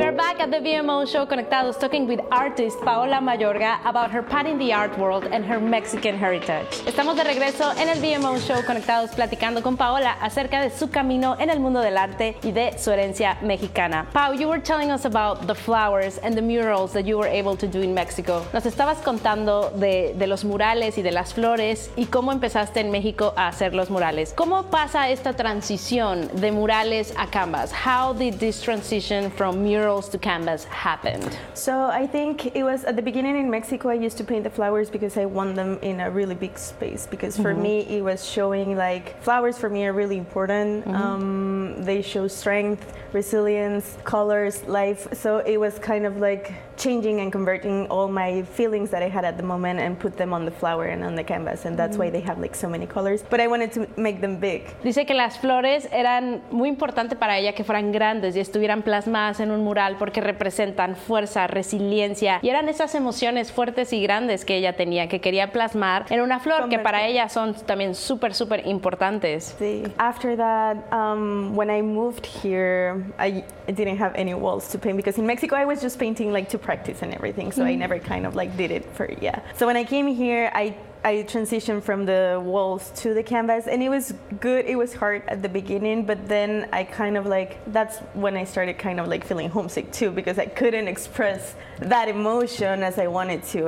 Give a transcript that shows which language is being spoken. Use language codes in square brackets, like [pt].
[en] back at the VMO show, Conectados, talking with artist Paola Mayorga about her path in the art world and her Mexican heritage. [es] Estamos de regreso en el VMO show, Conectados, platicando con Paola acerca de su camino en el mundo del arte y de su herencia mexicana. [en] Pau, you were telling us about the flowers and the murals that you were able to do in Mexico. [es] Nos estabas contando de los murales y de las flores y cómo empezaste en México a hacer los murales. ¿Cómo pasa esta transición de murales a canvas? [en] How did this transition from murals to canvas happened? So I think it was at the beginning in Mexico, I used to paint the flowers because I want them in a really big space, because for mm-hmm. me, it was showing like flowers for me are really important. Mm-hmm. They show strength, resilience, colors, life. So it was kind of like changing and converting all my feelings that I had at the moment and put them on the flower and on the canvas. And that's mm-hmm. why they have like so many colors, but I wanted to make them big. [es] Dice que las flores eran muy importante para ella que fueran grandes y estuvieran plasmadas en un mural porque representan fuerza, resiliencia y eran esas emociones fuertes y grandes que ella tenía que quería plasmar en una flor que para ella son también súper súper importantes. Sí. [en] After that, when I moved here, I didn't have any walls to paint because in Mexico I was just painting like to practice and everything, so mm-hmm. I never kind of like did it for yeah. So when I came here, I transitioned from the walls to the canvas, and it was good. It was hard at the beginning, but then I kind of like, that's when I started kind of like feeling homesick too, because I couldn't express that emotion as I wanted to.